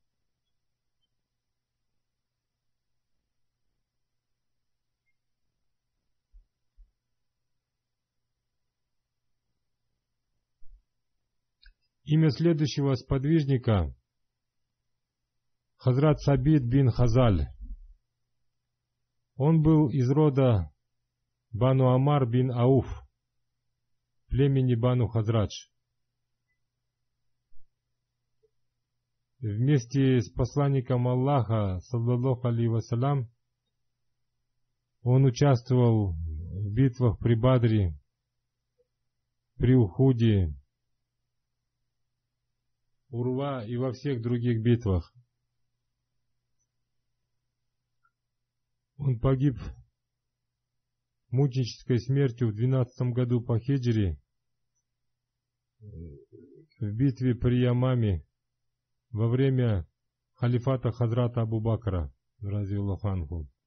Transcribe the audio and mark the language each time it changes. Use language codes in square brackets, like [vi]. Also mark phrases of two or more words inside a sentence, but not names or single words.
[ru] Имя следующего сподвижника Хазрат Сабит бин Хазаль. Он был из рода Бану Амар бин Ауф, племени Бану Хазрадж. вместе с посланником Аллаха, [ar] صلى الله عليه وسلم, [ru] он участвовал в битвах при Бадре, при Ухуде, Урва и во всех других битвах. Он погиб мученической смертью в 12 году по хиджре в битве при Ямаме во время халифата Хазрата Абу Бакра, [ar] رضي الله عنه.